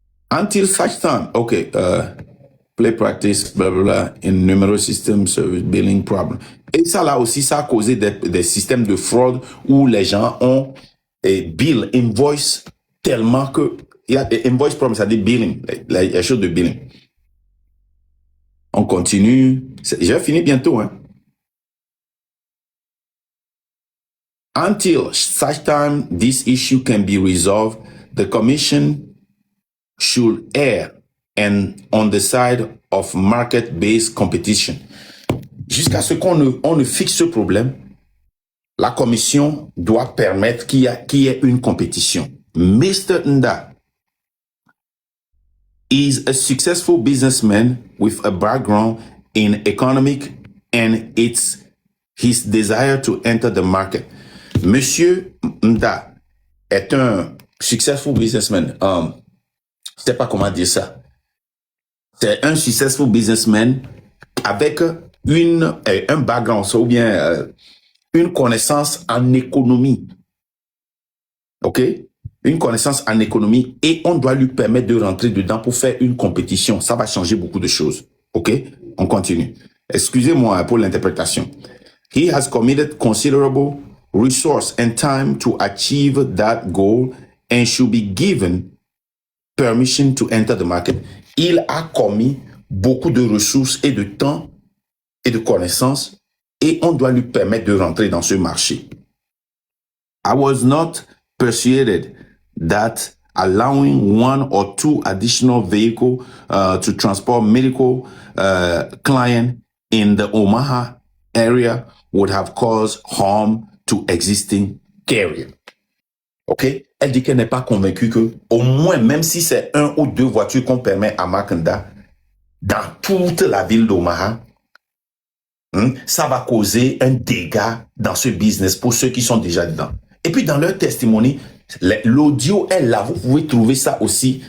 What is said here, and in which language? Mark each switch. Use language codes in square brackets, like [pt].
[en] Until such time, okay, play practice, blah, blah, blah, in numerous systems, service billing problem. [fr] Et ça, là aussi, ça a causé des systèmes de fraude où les gens ont bill, invoice, tellement que, il y a [en] invoice problem, [fr] c'est-à-dire billing, les choses de billing. On continue. Je vais finir bientôt, hein. [en] Until such time this issue can be resolved, the Commission should err and on the side of market-based competition. [fr] Jusqu'à ce qu'on ne fixe ce problème, la Commission doit permettre qu'il y ait une compétition. [en] Mr. Nda is a successful businessman with a background in economic and it's his desire to enter the market. [fr] Monsieur Nda est un [en] successful businessman. [fr] Je sais pas comment dire ça. C'est un [en] successful businessman [fr] avec un background, ou bien une connaissance en économie. OK? Une connaissance en économie et on doit lui permettre de rentrer dedans pour faire une compétition. Ça va changer beaucoup de choses. OK? On continue. Excusez-moi pour l'interprétation. [en] He has committed considerable resource and time to achieve that goal and should be given permission to enter the market. [fr] Il a commis beaucoup de ressources et de temps et de connaissances et on doit lui permettre de rentrer dans ce marché. [en] I was not persuaded that allowing one or two additional vehicles to transport medical clients in the Omaha area would have caused harm to existing carrier. OK? [fr] Elle dit qu'elle n'est pas convaincue que, au moins, même si c'est 1 ou 2 voitures qu'on permet à Makanda, dans toute la ville d'Omaha, ça va causer un dégât dans ce business pour ceux qui sont déjà dedans. Et puis, dans leur testimony, l'audio est là. Vous pouvez trouver ça aussi.